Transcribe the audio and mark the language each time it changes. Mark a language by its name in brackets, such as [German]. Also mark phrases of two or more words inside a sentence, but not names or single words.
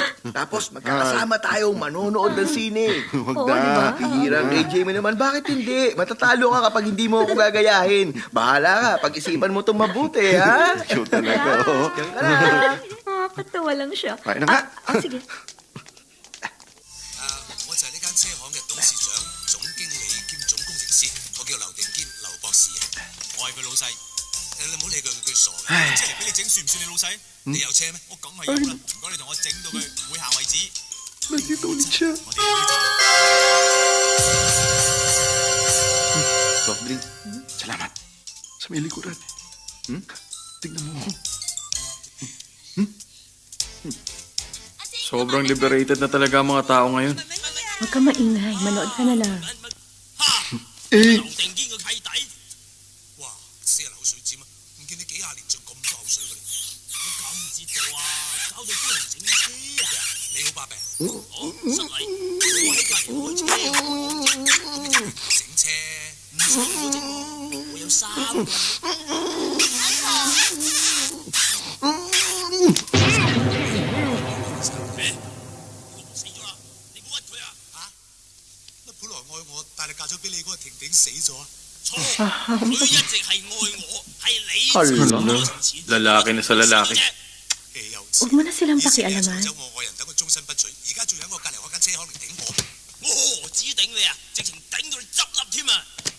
[Filipino] Tapos magkakasama tayong manonood ng sine. Huwag Oo, na. di ba? Hirang AJ mo naman, bakit hindi? Matatalo ka kapag hindi mo ako gagayahin. Bahala ka, pag-isipan mo itong mabuti, ha? Cute talaga, oh. Diyan ka na. Nakakatawa lang siya. Kain na nga. Sige. [Cantonese] 我就係呢間車行嘅董事長、總經理兼總工程師，我叫劉定堅，劉博士啊。我係佢老細。你唔好理佢傻嘅。即係嚟俾你整，算唔算你老細？你有車咩？我梗係有啦。唔該你同我整到佢會行為止。 [Filipino] Nandito ulit siya. [Cantonese] 我哋有啲 [English] Soft drink. Salamat. [Filipino] Sa may likuran. Tignan mo. Sobrang liberated na talaga ang mga tao ngayon. Huwag ka maingay, manood ka na lang. Eh, [Cantonese] 劉定堅個契弟。哇！死人口水尖啊！唔見你幾廿年仲咁多口水嘅你，我搞唔知道啊！搞到幫人整車啊！你好把柄，好失禮，我喺隔離開車，整車唔使我整喎，我有3個。死咗啦！你冇屈佢啊！嚇？乜本來愛我，但係嫁咗俾你嗰個婷婷死咗啊？錯，佢一直係愛我，係你 [Filipino] Hala, lalaki na sa lalaki. Huwag mo na silang pakialaman. [Cantonese] 走我愛人等佢終身不娶，而家仲喺我隔離開間車行嚟頂我，我何止頂你啊，直情頂到你執笠添啊！